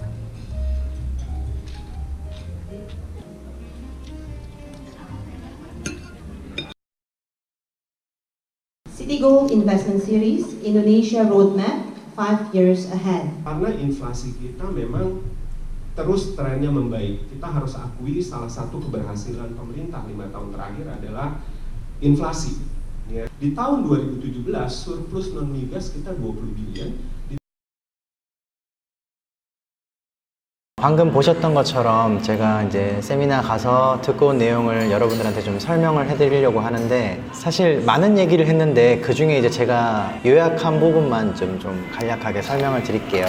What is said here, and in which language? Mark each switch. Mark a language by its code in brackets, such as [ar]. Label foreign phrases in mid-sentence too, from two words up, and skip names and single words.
[en] Citigold Investment Series Indonesia Roadmap 5 years ahead. [id] Karena inflasi kita memang terus trennya membaik. Kita harus akui salah satu keberhasilan pemerintah 5 tahun terakhir adalah inflasi. Ya. Di tahun 2017 surplus non migas kita 20 billion. [ko] 방금 보셨던 것처럼 제가 이제 세미나 가서 듣고 온 내용을 여러분들한테 좀 설명을 해드리려고 하는데 사실 많은 얘기를 했는데 그 중에 이제 제가 요약한 부분만 좀 간략하게 설명을 드릴게요.